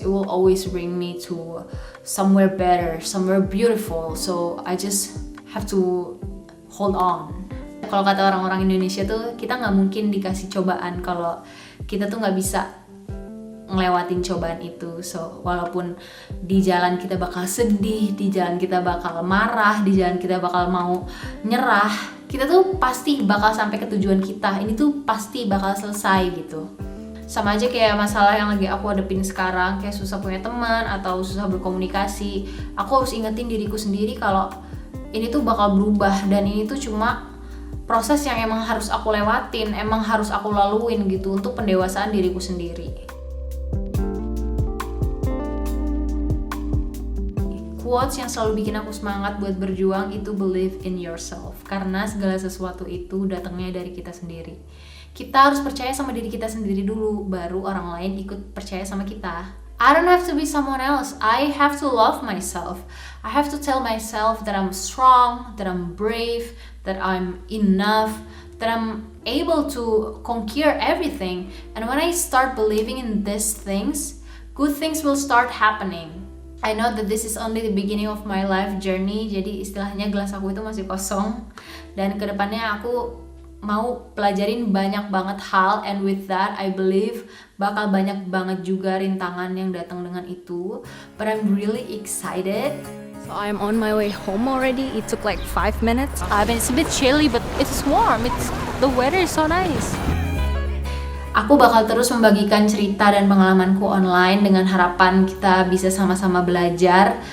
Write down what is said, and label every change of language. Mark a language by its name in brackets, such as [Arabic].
[English] It will always bring me to somewhere better, somewhere beautiful. So I just have to hold on. [Indonesian] Kalau kata orang-orang Indonesia tuh, kita nggak mungkin dikasih cobaan kalau kita tuh nggak bisa ngelewatin cobaan itu. So walaupun di jalan kita bakal sedih, di jalan kita bakal marah, di jalan kita bakal mau nyerah, kita tuh pasti bakal sampai ke tujuan kita. Ini tuh pasti bakal selesai gitu. Sama aja kayak masalah yang lagi aku hadapin sekarang, kayak susah punya teman atau susah berkomunikasi. Aku harus ingetin diriku sendiri kalau ini tuh bakal berubah, dan ini tuh cuma proses yang emang harus aku lewatin, emang harus aku laluin gitu untuk pendewasaan diriku sendiri. quotes yang selalu bikin aku semangat buat berjuang itu [English] believe in yourself. [Indonesian] Karena segala sesuatu itu datangnya dari kita sendiri. Kita harus percaya sama diri kita sendiri dulu, baru orang lain ikut percaya sama kita. [English] I don't have to be someone else. I have to love myself. I have to tell myself that I'm strong, that I'm brave, that I'm enough, that I'm able to conquer everything. And when I start believing in these things, good things will start happening. I know that this is only the beginning of my life journey. [Indonesian] Jadi istilahnya gelas aku itu masih kosong. Dan kedepannya aku mau pelajarin banyak banget hal. [English] And with that I believe [Indonesian] bakal banyak banget juga rintangan yang datang dengan itu. [English] But I'm really excited. So I'm on my way home already. It took like 5 minutes. I mean, it's a bit chilly, but it's warm. The weather is so nice. [Indonesian] Aku bakal terus membagikan cerita dan pengalamanku online dengan harapan kita bisa sama-sama belajar.